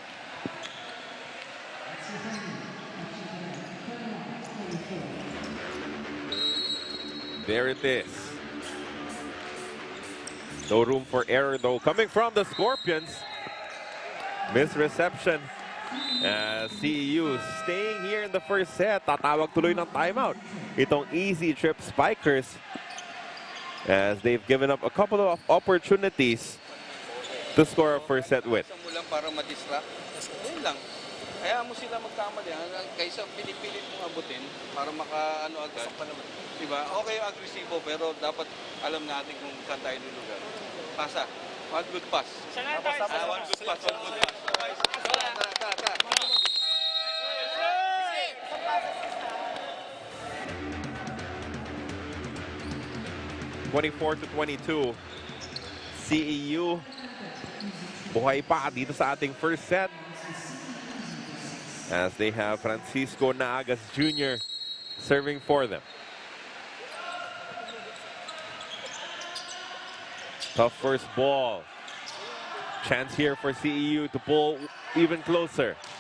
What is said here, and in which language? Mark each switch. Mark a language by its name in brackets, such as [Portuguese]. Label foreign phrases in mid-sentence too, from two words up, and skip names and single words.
[English] There it is. No room for error though. Coming from the Scorpions. Misreception. CEU staying here in the first set. [Filipino] Tatawag tuloy ng timeout. Itong Easytrip Spikers. [English] As they've given up a couple of opportunities to score a first set with. [Filipino] Isa mo lang para ma-distract. Yun lang. Kaya mo sila magkamali. Kaysa pinipilit mong abutin para maka-ano agad. Diba? Okay yung agresibo pero dapat alam natin kung saan tayo lulugar. Pasa. [English] One good pass. One good pass. One good pass. [Filipino] Tara. 24-22. CEU buhay pa dito sa ating [English] first set. as they have Francisco Naagas Jr. serving for them. Tough first ball. Chance here for CEU to pull even closer.